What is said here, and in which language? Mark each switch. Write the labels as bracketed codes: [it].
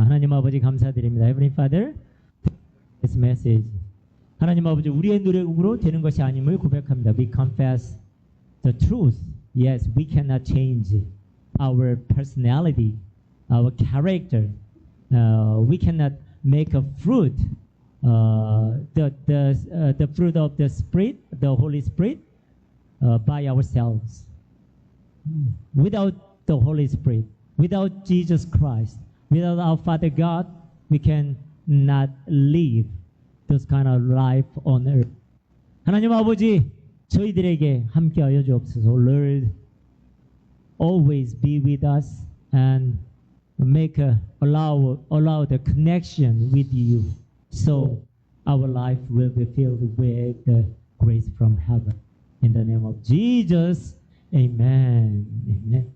[ko] 하나님 아버지 감사드립니다. [en] Heavenly Father, this message. [ko] 하나님 아버지 우리의 노력으로 되는 것이 아님을 고백합니다. [en] We confess the truth. Yes, we cannot change our personality, our character. We cannot make a fruit, the fruit of the Spirit, the Holy Spirit, by ourselves. Without the Holy Spirit, without Jesus Christ, without our Father God, we can not live this kind of life on earth. [ko] 하나님 아버지, 저희들에게 함께하여 주옵소서. [en] Lord, always be with us and allow the connection with you, so our life will be filled with the grace from heaven. In the name of Jesus, amen. Amen.